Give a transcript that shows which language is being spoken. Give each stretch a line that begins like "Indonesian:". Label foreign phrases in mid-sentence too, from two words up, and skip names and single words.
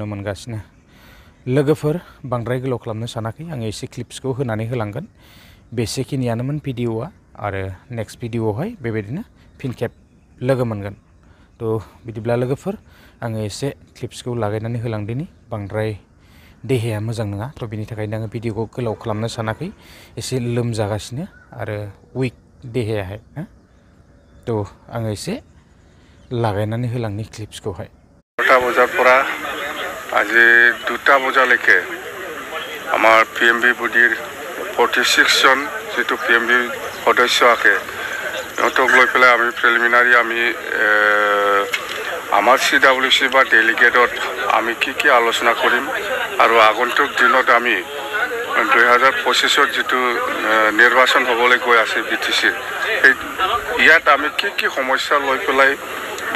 Bodo: मोनगासिनो लोगोफोर बांद्राय गोलाव खालामनो सानाखै आङो एसे क्लिप्सखौ होनानै होलांगोन बेसेखिनियानोमोन भिडिअआ आरो
English: next video
Bodo: बेबायदिनो फिन खेब लोगो मोनगोन थ' बिदिब्ला लोगोफोर आङो एसे क्लिप्सखौ लागायनानै होलांदिनि बांद्राय देहाया मोजां नङा थ' बिनि थाखायनो आङो भिडिअखौ गोलाव खालामनो सानाखै एसे लोमजागासिनो आरो उइक देहायाहाय थ' आङो एसे लागायनानै होलांनि क्लिप्सखौहाय
Assamese: 9টা বজাৰ পৰা আজি 2টা বজালৈকে আমাৰ পিএমবি বডিৰ 46 জন যেটো পিএমবি সদস্য আছে সিহঁতক লৈ পেলাই আমি প্ৰিলিমিনাৰী আমি আমাৰ CWC বা ডেলিগেটত আমি কি আলোচনা কৰিম আৰু আগন্তুক দিনত আমি 2025ত যেটো নিৰ্বাচন হ'বলৈ গৈ আছে BTC ইয়াত আমি কি সমস্যা লৈ পেলাই বা